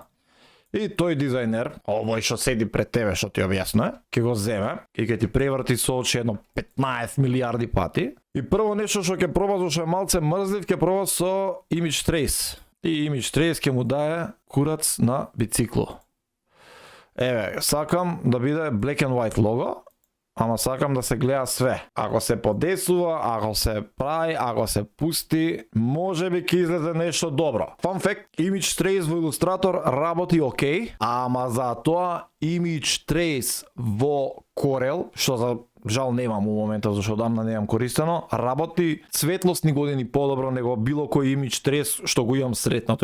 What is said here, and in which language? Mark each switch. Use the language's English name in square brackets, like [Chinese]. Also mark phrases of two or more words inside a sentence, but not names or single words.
[Macedonian] И тој дизајнер, овој што седи пред тебе што ти објаснува, ќе го земе и ќе ти преврти со очи едно 15 милиарди пати. И прво нешто што ќе проба, зашто е малце мрзлив, ќе проба со Image Trace. И Image Trace ќе му дае курац на бицикло. Еве, сакам да биде [English] black and white [Macedonian] лого, ама сакам да се гледа све. Ако се подесува, ако се прави, ако се пусти, може би ќе излезе нешто добро. [English] Fun fact, [Macedonian] Image Trace во Illustrator работи окей, ама за тоа Image Trace во Corel, што за жал немам у момента зашто одамна немам користено, работи светлосни години подобро него било кој Image Trace што го имам сретнато.